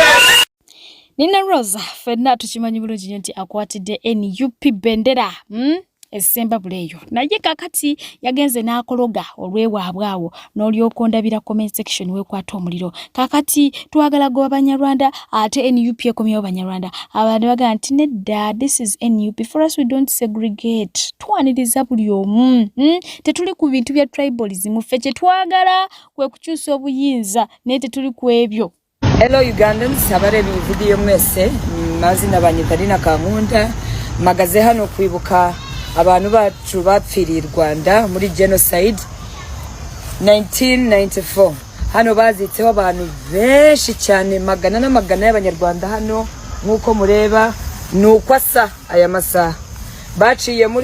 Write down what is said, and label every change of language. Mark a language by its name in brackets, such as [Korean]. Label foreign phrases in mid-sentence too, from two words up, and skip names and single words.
[Ganda] Nina Rosa fenna tukimanyi bulungi nnyo nti akwatidde NUP bendera esemba buleyo naye kakati yagenze n'akologa olwewaabwe awo n'olyoka ondabira [English] comment section [Ganda] wekwata omuliro kakati twagala goba Banyarwanda ate NUP ekomyewo Banyarwanda abantu bagamba nti nedda [English] this is NUP for us we don't segregate [Ganda] twaniriza buli omu tetuli ku bintu bya tribalism ffe kye twagala kwe kukyusa obuyinza naye tetuli ku ebyo. [English] Hello Ugandans, [Kinyarwanda] abareba video mwese mazina banyitarina Kankunda magaze hano kwibuka abantu bacu bapfiriye Rwanda muri genocide 1994 hano bazitseho abantu benshi cyane magana n'amagana y'abanyarwanda hano nkuko mureba nukwasa aya masaha baciye